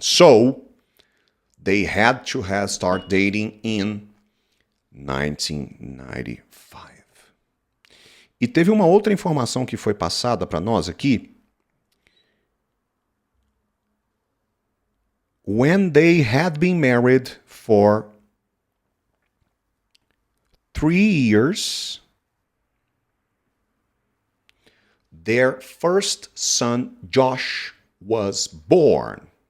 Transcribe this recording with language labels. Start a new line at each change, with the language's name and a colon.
English: So they had to start dating in 1995.
Portuguese: E teve uma outra informação que foi passada para nós aqui.
English: When they had been married for 3 years, their first son, Josh, was born.